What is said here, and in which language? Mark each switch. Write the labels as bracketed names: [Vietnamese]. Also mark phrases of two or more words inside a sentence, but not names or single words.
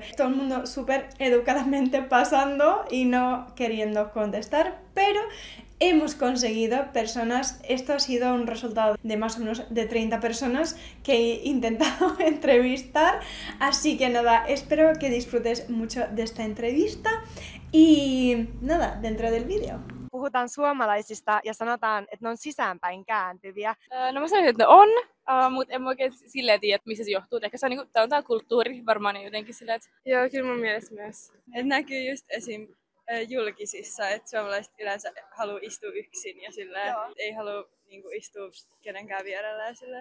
[Spanish] Todo el mundo súper educadamente pasando y no queriendo contestar, pero hemos conseguido personas. Esto ha sido un resultado de más o menos de 30 personas que he intentado entrevistar, así que nada, espero que disfrutes mucho de esta entrevista y nada, dentro del vídeo. [Finnish] Puhutaan suomalaisista ja sanotaan, että ne on sisäänpäin kääntyviä. No mä sanoisin, että ne on, mutta en mä oikein silleen tiedä, että missä se johtuu. Ehkä se on, tää on tää kulttuuri varmaan jotenkin silleen, että... Joo, kyllä mun mielestä myös. Et näkyy just esim. Julkisissa, että suomalaiset yleensä haluaa istua yksin ja silleen, ei halua niinku istua kenenkään vierellä ja silleen.